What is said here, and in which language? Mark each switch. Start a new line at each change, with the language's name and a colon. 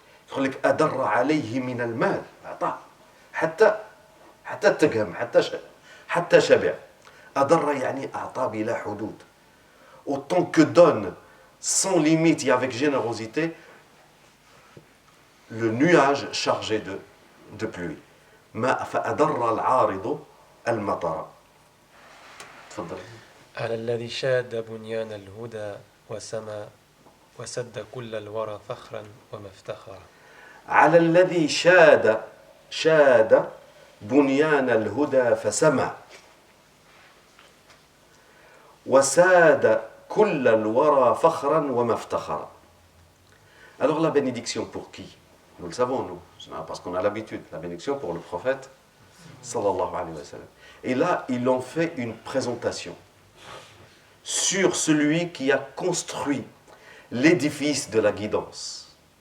Arabic: يقول لك أدر عليه من المال، أعطاه حتى تقهم، حتى شبع. أدر يعني أعطى بلا حدود.
French: Autant que donne sans limite et avec générosité le nuage chargé de pluie.
Arabic: ما فأدر العارض المطر. تفضل. على الذي شاد بنيان الهدى وسما وسد كل الورى فخرا ومفتخرا. على الذي شاد بنيان الهدى فسمى وساد كل الورى فخرا وما افتخر.
French: Alors la bénédiction pour qui? Nous le savons, nous, parce qu'on a l'habitude. La bénédiction pour le prophète, sallallahu alayhi wa sallam. Et là, ils ont fait une présentation sur celui qui a construit l'édifice de la guidance.